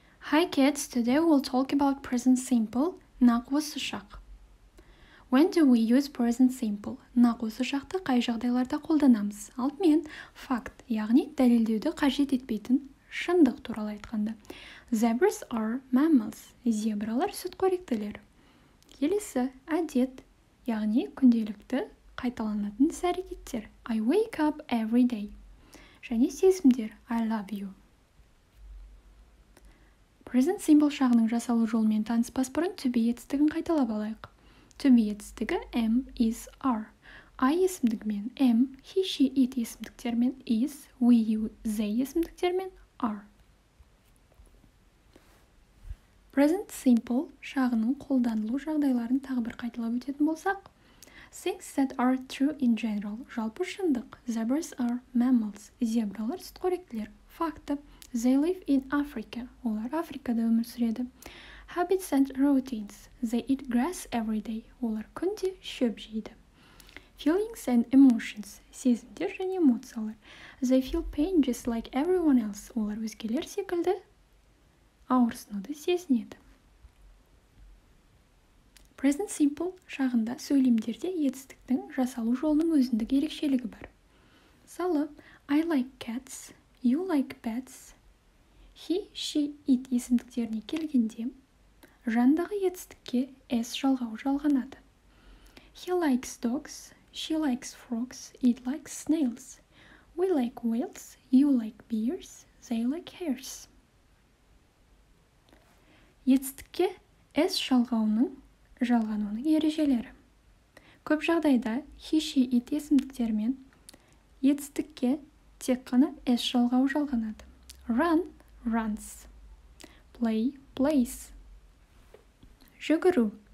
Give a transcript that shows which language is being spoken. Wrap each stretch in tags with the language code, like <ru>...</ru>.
<en>Hi kids, today we'll talk about present simple,</en> <kk>нақ осы шақ.</kk> <en>When do we use present simple?</en> <kk>Нақ осы шақты қай жағдайларда қолданамыз? Алдымен факт, яғни дәлелдеуді қажет етпейтін шындық туралы айтқанда.</kk> <en>Zebras are mammals.</en> <kk>Зебралар сүтқоректілер. Келесі әдет, яғни күнделікті қайталанатын іс-әрекеттер.</kk> <en>I wake up every day.</en> <kk>Және сезімдер</kk> <en>I love you.</en> <kk>Present simple шағының жасалу жолымен таныспас бұрын to be етістігін қайталап алайық. To be етістігі am, is, are. I есімдігімен am, he, she, it есімдіктермен is, we, you, they есімдіктермен are. Present simple шағының қолданылу жағдайларын тағы бір қайталап өтетін болсақ.</kk> <en>Things that are true in general.</en> <kk>Жалпы шындық.</kk> <en>Zebras are mammals.</en> <kk>Зебралар сүтқоректілер.</kk> <en>Факты. They live in Africa.</en> <kk>Олар Африкада өмір сүреді.</kk> <en>Habits and routines. They eat grass every day.</en> <kk>Олар күнде шөп жейді.</kk> <en>Feelings and emotions.</en> <kk>Сезімдер және эмоциялар.</kk> <en>They feel pain just like everyone else.</en> <kk>Олар өзгелер секілді ауырсынуды сезінеді. Present simple шағында сөйлемдерде етістіктің жасалу жолының өзіндік ерекшелігі бар.</kk> <en>Мысалы, I like cats, you like pets.</en> <kk>He, she, it есімдіктеріне келгенде, жандағы етістікке s жалғауы жалғанады.</kk> <en>He likes dogs, she likes frogs, it likes snails. We like whales, you like bears, they like hares.</en> <kk>Етістікке s жалғауының жалғануының ережелері. Көп жағдайда he, she, it есімдіктермен етістікке тек қана s жалғауы жалғанады.</kk> <en>Run, runs. Play, plays. Жүгіру.</en>